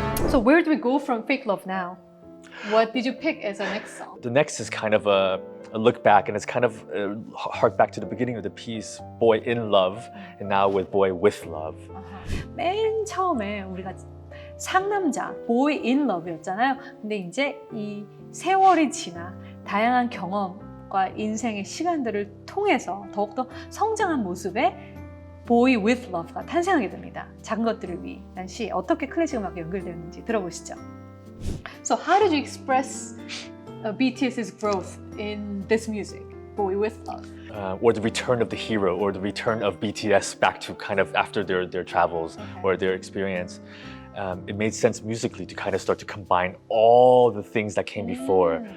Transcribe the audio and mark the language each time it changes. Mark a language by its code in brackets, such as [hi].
[en] So where do we go from Fake Love now? What did you pick as the next song? The next is kind of a a look back, and it's kind of hark back to the beginning of the piece, boy in love, and now with boy with love. [ko] 맨 처음에 우리가 상남자, boy in love였잖아요. 근데 이제 이 세월이 지나 다양한 경험과 인생의 시간들을 통해서 더욱더 성장한 모습의 boy with love가 탄생하게 됩니다. 작은 것들을 위한 시 어떻게 클래식 음악에 연결되었는지 들어보시죠. [en] So how did you express BTS's growth in this music, Boy with Love? Or the return of the hero, or the return of BTS back to kind of after their travels or their experience. It made sense musically to kind of start to combine all the things that came before.